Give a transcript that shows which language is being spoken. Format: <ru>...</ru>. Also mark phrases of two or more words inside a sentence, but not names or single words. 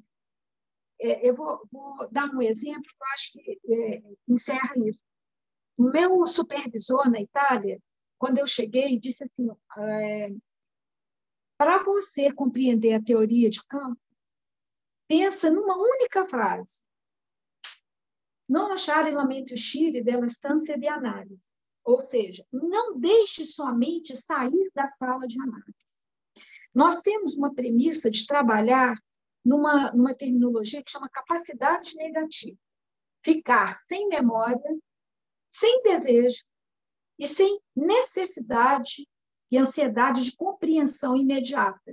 <pt>Eu vou dar um exemplo que eu acho que encerra isso. O meu supervisor na Itália, quando eu cheguei, disse assim: para você compreender a teoria de campo, pensa numa única frase.</pt> <it>Não lasciare la mente uscire dalla stanza di analisi.</it> <pt>Ou seja, não deixe sua mente sair da sala de análise. Nós temos uma premissa de trabalhar numa terminologia que chama capacidade negativa. Ficar sem memória, sem desejo e sem necessidade e ansiedade de compreensão imediata.</pt>